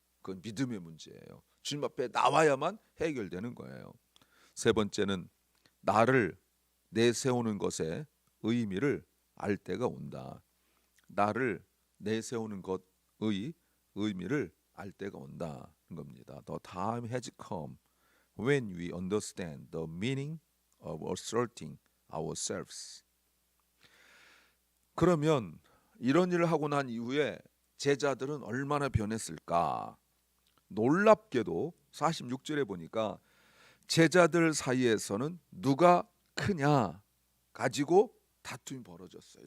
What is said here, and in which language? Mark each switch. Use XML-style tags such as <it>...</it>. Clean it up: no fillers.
<ko>그건 믿음의 문제예요. 주님 앞에 나와야만 해결되는 거예요. 세 번째는 나를 내세우는 것의 의미를 알 때가 온다. 나를 내세우는 것 의미를 알 때가 온다는 겁니다.</ko> <en>The time has come when we understand the meaning of asserting ourselves.</en> <ko>그러면 이런 일을 하고 난 이후에 제자들은 얼마나 변했을까? 놀랍게도 46절에 보니까 제자들 사이에서는 누가 크냐 가지고 다툼이 벌어졌어요.</ko>